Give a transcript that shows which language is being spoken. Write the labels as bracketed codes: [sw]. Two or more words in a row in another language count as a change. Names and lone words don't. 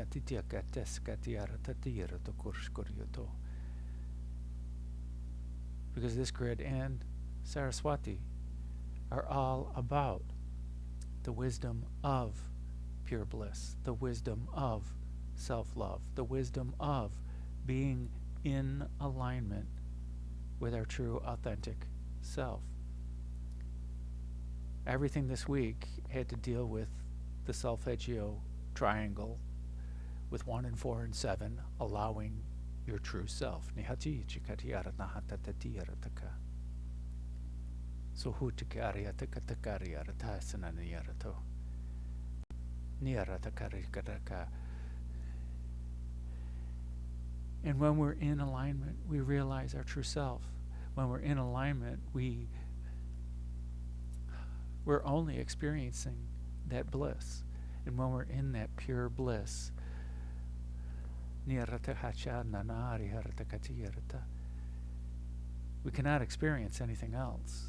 [en] Because this grid and Saraswati are all about the wisdom of pure bliss, the wisdom of self-love, the wisdom of being in alignment with our true, authentic self. everything this week had to deal with the solfeggio triangle with 1 and 4 and 7, allowing your true self. Nihati chikatiara nahatatatiarataka. So hutikariatakatariaratasana niarato. Niaratakarikataka. And when we're in alignment, we realize our true self. When we're in alignment, we're only experiencing that bliss. And when we're in that pure bliss, we cannot experience anything else.